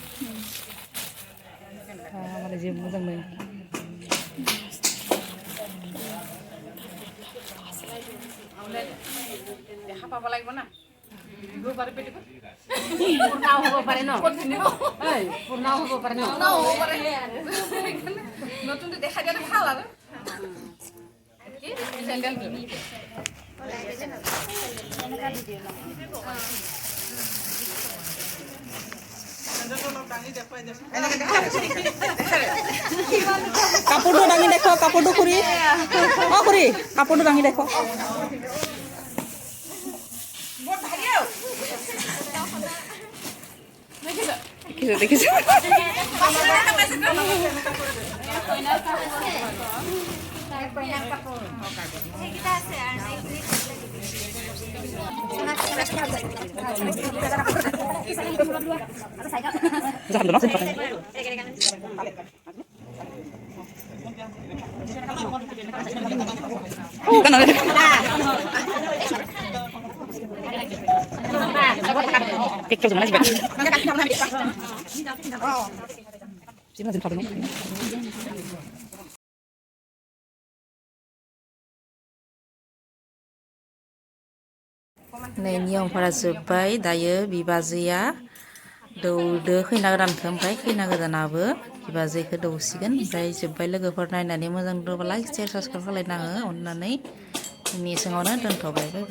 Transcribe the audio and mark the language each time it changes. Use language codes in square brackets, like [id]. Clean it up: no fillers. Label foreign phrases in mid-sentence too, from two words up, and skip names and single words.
[brx] माने जे मोजां नो हाफाबा [as] লাগিব না দুবারে পেটে পুরনাও হবো পারে না এই পুরনাও হবো পারে না নাও পারে নতুন দেখা গেলে ভালো আর কি স্যান্ডেল কাপড়টো দাঙি দেখো কাপড়টো খুৰি অ খুৰি কাপড়টো দাঙি দেখো দেখিছো [id] Jangan dulu, kan ada. Picture mana sih, Pak? Sini aja fotonya. [brx] नै नियमफोरा जोब्बाय दायो बिबाजैया दौदो खैना गोदानखौ ओमफ्राय खैना गोदानाबो बिबाजैखौ दौसिगोन ओमफ्राय जोब्बाय लोगोफोर नायनानै मोजां दौबा [en] like share subscribe [brx] खालायनाङो अननानै जोंनि सिङावनो दोनथ'बाय